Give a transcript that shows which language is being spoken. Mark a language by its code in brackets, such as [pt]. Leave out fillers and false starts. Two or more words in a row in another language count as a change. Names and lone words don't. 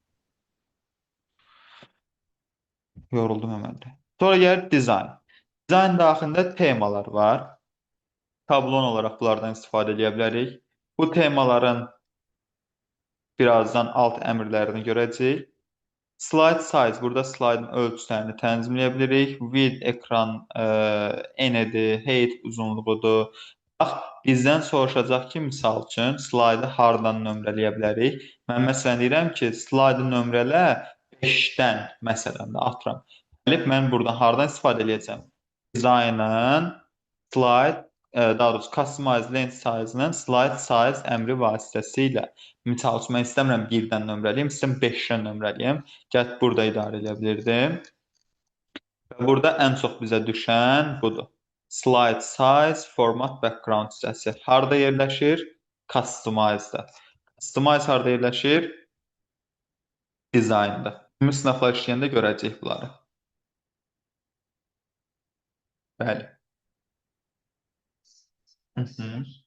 [az] Yoruldum əməl. Sonra gəlir dizayn. Dizayn daxilində temalar var. Tablon olaraq bunlardan istifadə edə bilərik. Bu temaların birazdan alt əmrlərini görəcəyik. [en] Slide size, [az] burada slaydın ölçülərini tənzimləyə bilirik. Width ekran enidir, height uzunluğudur. Bax, bizdən soruşacaq ki, misal üçün slaydı hardan nömrələyə bilərik? Mən məsələn deyirəm ki, slaydı nömrələ 5-dən məsələn də atıram. Gəlib mən buradan hardan istifadə edəcəm? Dizaynın slide daha doğrusu [en] customize lens size-ının slide size [az] əmri vasitəsilə. Misal üçün mən istəmirəm 1-dən nömrəliyim, istəyirəm 5-dən nömrəliyim. Gəlib burada idarə edə bilirdim. Və burada ən çox bizə düşən budur. [en] Slide size, [az] format, background hissəsi harda yerləşir? Customize-da. Customize harda yerləşir? Designda. Ümumi sınaqlar işləyəndə görəcəyik bunları. Bəli. Hı -hı.